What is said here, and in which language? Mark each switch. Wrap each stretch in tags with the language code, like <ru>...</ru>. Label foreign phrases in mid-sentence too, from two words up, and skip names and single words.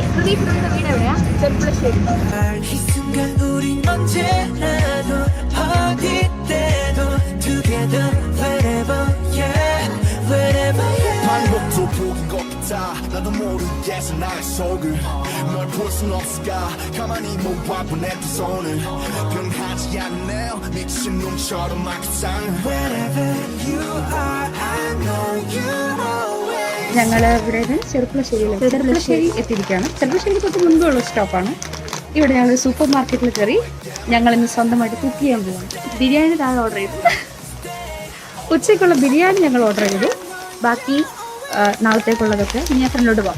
<ml>കൃതിയുടെ വീട് എവിടെയാ? ചെർപ്പുളശ്ശേരി.</ml> <ko>나도 모르겠어 나의 속을 널 볼 순 없을까 가만히 못 봐본 내 두 손을 변하지 않네 미친놈처럼 막 이상해</ko> <en>Wherever you are I know you always</en> <ml>ഞങ്ങള് ഇവിടെ ചെറുപ്പുളശ്ശേരി എത്തിയിരിക്കുകയാണ്. ചെറുപ്പുളശ്ശേരി തൊട്ട് മുൻപുള്ള സ്റ്റോപ്പാണ്. ഇവിടെ ഞങ്ങൾ</ml> <en>super marketil</en> <ml>കയറി ഞങ്ങൾ ഇന്ന് സ്വന്തമായിട്ട് കുക്ക് ചെയ്യാൻ പോവാണ്. ബിരിയാണി താഴെ ഓർഡർ ചെയ്തു. ഉച്ചയ്ക്കുള്ള ബിരിയാണി ഞങ്ങൾ ഓർഡർ ചെയ്തു. ബാക്കി നാളത്തേക്കുള്ളതൊക്കെ ഞാൻ ഫ്രണ്ടിലോട്ട് പോകാം.</ml>